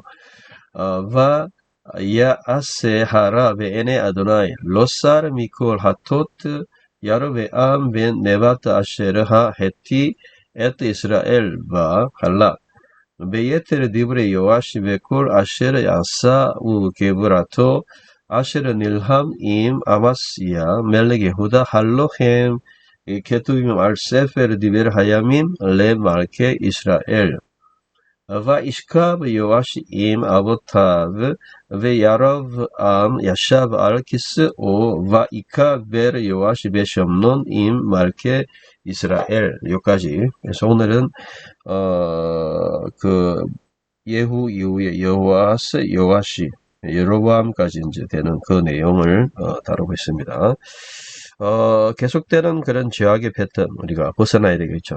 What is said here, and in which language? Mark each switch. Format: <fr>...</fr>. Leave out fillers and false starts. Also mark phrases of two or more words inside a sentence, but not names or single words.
<he>ויעש הרע בעיני יהוה לא סר מכל חטאות ירבעם בן נבט אשר החטיא את ישראל וחלה. ביתר דברי יואש וכל אשר עשה וגבורתו אשר נלחם עם אמסיה מלך יהודה הלא הם כתובים על ספר דברי הימים למלכי ישראל. וישכב יואש עם אבותיו וירבעם ישב על כיסאו ויקבר יואש בשומרון עם מלכי 이스라엘.</he> <ko>여기까지. 그래서 오늘은 그 예후 이후에 여호아시, 여로보암까지 이제 되는 그 내용을 다루고 있습니다. 계속되는 그런 죄악의 패턴 우리가 벗어나야 되겠죠.</ko>